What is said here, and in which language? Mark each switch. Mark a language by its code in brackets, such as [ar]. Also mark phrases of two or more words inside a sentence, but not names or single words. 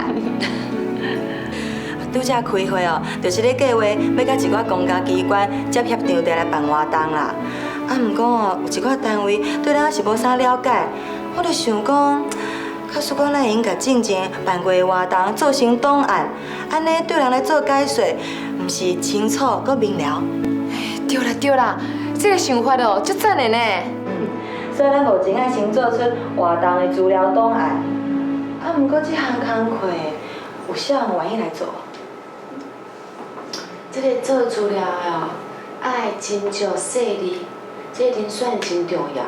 [nan] 拄则开会哦，就是咧计划要甲一寡公家机关接协场地来办活动啦。啊，毋过哦，有一寡单位对咱是无啥了解，我就想讲，假使讲咱会用甲进前办过的活动做成档案，安尼对人来做解说，毋是清楚搁明了。对啦，这个想法哦，足赞的呢。所以咱目前爱先做出活动的资料档案。啊，毋过这项工课有啥人愿意来做？这个做资料的哦，爱真少细字，这人选真重要。